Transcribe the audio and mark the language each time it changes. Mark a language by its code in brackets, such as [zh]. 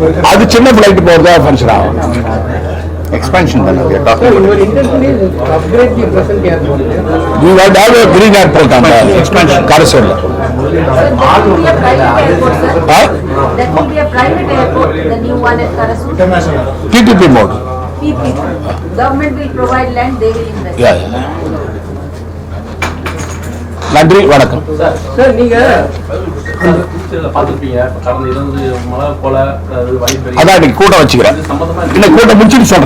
[ta] அது சின்ன பிளைட் போறதா ஃபங்க்ஷன் ஆகும். [en] Expansion we are talking about. We want to have a green airport on the expansion. Carousel. That will be a private airport, sir. That will be a private airport, the new one at Carousel. PPP mode. PPP. Government will provide land, they will invest. Yeah. [ta] நன்றி, வணக்கம். Sir, நீங்க பாத்துருப்பீங்க, கடந்த 20 மழை போல அதான் இன்னைக்கு கூட்டம் வச்சுக்கிறேன். இன்னைக்கு கூட்டம் முடிச்சுட்டு சொல்றேன்.